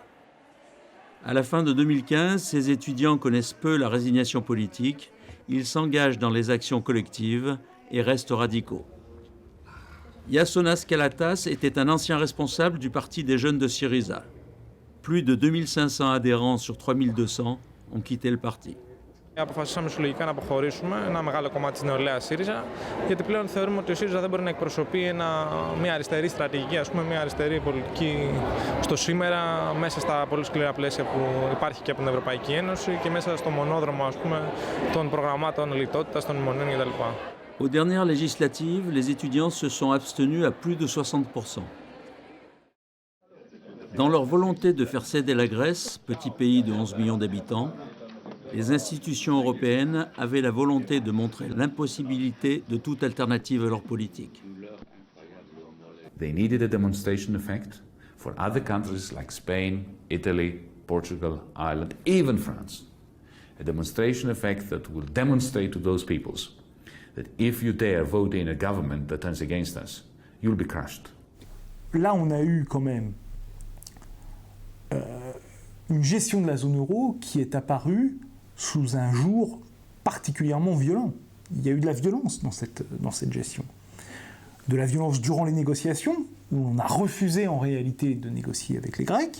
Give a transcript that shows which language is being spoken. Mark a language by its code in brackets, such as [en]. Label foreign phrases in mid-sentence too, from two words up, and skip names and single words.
[fr] À la fin de 2015, ces étudiants connaissent peu la résignation politique. Ils s'engagent dans les actions collectives et restent radicaux. Iasonas Kalatas était un ancien responsable du parti des jeunes de Syriza. Plus de 2500 adhérents sur 3200 ont quitté le parti. [el] Αποφασίσαμε συλλογικά να αποχωρήσουμε ένα μεγάλο κομμάτι της νεολαίας ΣΥΡΙΖΑ, γιατί πλέον θεωρούμε ότι ο ΣΥΡΙΖΑ δεν μπορεί να εκπροσωπεί μια αριστερή στρατηγική, μια αριστερή πολιτική στο σήμερα, μέσα στα πολύ σκληρά πλαίσια που υπάρχει και από την Ευρωπαϊκή Ένωση και μέσα στο μονόδρομο των προγραμμάτων λιτότητας, των μνημονίων κτλ. [fr] Aux dernières législatives, les étudiants se sont abstenus à plus de 60%. Dans leur volonté de faire céder la Grèce, petit pays de 11 millions d'habitants, les institutions européennes avaient la volonté de montrer l'impossibilité de toute alternative à leur politique. [en] They needed a demonstration effect for other countries like Spain, Italy, Portugal, Ireland, even France. A demonstration effect that will demonstrate to those peoples that if you dare vote in a government that turns against us, you'll be crushed. [fr] Là, on a eu quand même une gestion de la zone euro qui est apparue sous un jour particulièrement violent. Il y a eu de la violence dans cette gestion. De la violence durant les négociations, où on a refusé en réalité de négocier avec les Grecs.